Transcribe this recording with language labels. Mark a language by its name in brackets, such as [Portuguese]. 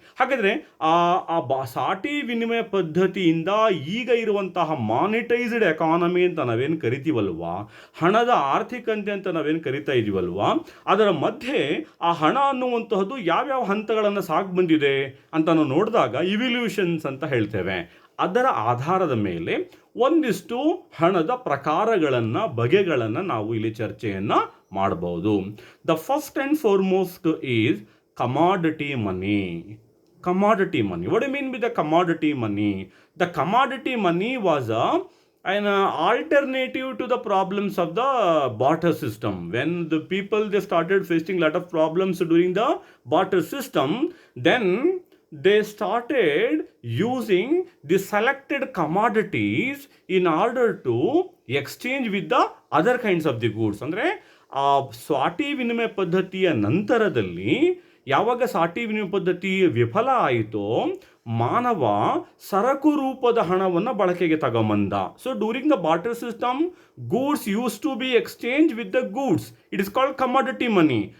[Kannada] ಹಾಗಾದರೆ ಸಾಟಿ ವಿನಿಮಯ ಪದ್ಧತಿಯಿಂದ ಈಗ ಇರುವಂತಹ ಮಾನಿಟೈಸ್ಡ್ ಎಕಾನಮಿ ಅಂತ ನಾವೇನು ಕರಿತೀವಲ್ವಾ, ಹಣದ ಆರ್ಥಿಕತೆ ಅಂತ ನಾವೇನು ಕರಿತಾ ಇದೀವಲ್ವಾ, ಅದರ ಮಧ್ಯೆ ಆ ಹಣ ಅನ್ನುವಂತಹದ್ದು ಯಾವ್ಯಾವ ಹಂತಗಳನ್ನು ಸಾಗಿ ಬಂದಿದೆ ಅಂತ ನಾವು ನೋಡಿದಾಗ ಇವ್ಲ್ಯೂಷನ್ಸ್ ಅಂತ ಹೇಳ್ತೇವೆ. ಅದರ ಆಧಾರದ ಮೇಲೆ ಒಂದಿಷ್ಟು ಹಣದ ಪ್ರಕಾರಗಳನ್ನು ಬಗೆಗಳನ್ನು ನಾವು ಇಲ್ಲಿ ಚರ್ಚೆಯನ್ನು ಮಾಡಬಹುದು. [English] The first and foremost is commodity money. Commodity money. What do you mean by the commodity money? The commodity money was an alternative to the problems of the barter system. When the people they started facing a lot of problems during the barter system, then they started using the selected commodities in order to exchange with the other kinds of the goods. [Kannada] ಅಂದರೆ ಸಾಟಿ ವಿನಿಮಯ ಪದ್ಧತಿಯ ನಂತರದಲ್ಲಿ ಯಾವಾಗ ಸಾಟಿ ವಿನಿಮಯ ಪದ್ಧತಿ ವಿಫಲ ಆಯಿತೋ ಮಾನವ ಸರಕು ರೂಪದ ಹಣವನ್ನು ಬಳಕೆಗೆ ತಗೊಂಬಂದ. [English] So during the barter system goods use to be exchange with the goods, it is called commodity money.